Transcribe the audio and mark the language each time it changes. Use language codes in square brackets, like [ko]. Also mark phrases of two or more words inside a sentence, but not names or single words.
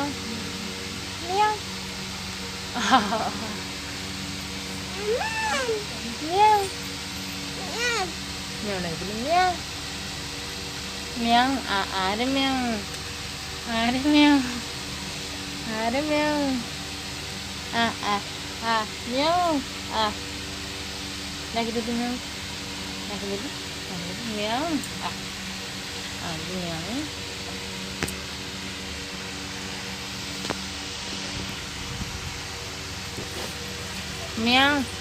[tl] Meow. Meow. Meow lang ito, meow. Meow, are meow. Are meow. Are meow. Meow. Lagi dito meow. Lagi dito. Meow. Meow. Meow.